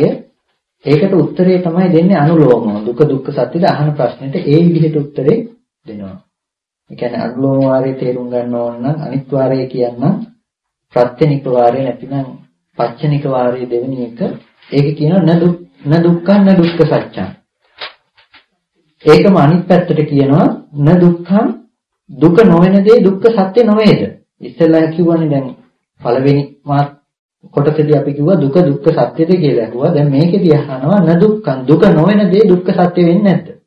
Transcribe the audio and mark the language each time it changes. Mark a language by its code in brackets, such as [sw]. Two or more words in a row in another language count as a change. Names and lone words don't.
[si] ඒකට උත්තරේ තමයි දෙන්නේ අනුලෝමව. දුක දුක්ඛ සත්‍යද අහන ප්‍රශ්නෙට ඒ විදිහට උත්තරේ දෙනවා. ඒ කියන්නේ අනුලෝම වාරයේ තේරුම් ගන්න ඕන නම් අනිත් වාරය කියන්න ප්‍රත්‍යනික වාරය නැතිනම් පච්චනික වාරය දෙවෙනි එක. ඒක කියනවා [pi] න දුක්ඛං න දුක්ඛ සත්‍යං. [si] ඒකම අනිත් පැත්තට කියනවා [pi] න දුක්ඛං [si] දුක නොවන දේ දුක්ඛ සත්‍ය නොවේද? ඉස්සෙල්ලා කිව්වනේ දැන් පළවෙනි කොටසදී අපි කිව්වා දුක දුක්ඛ සත්‍යද කියලා ඇහුවා. දැන් මේකෙදී අහනවා [pi] න දුක්ඛං [si] දුක නොවන දේ දුක්ඛ සත්‍ය වෙන්නේ නැද්ද?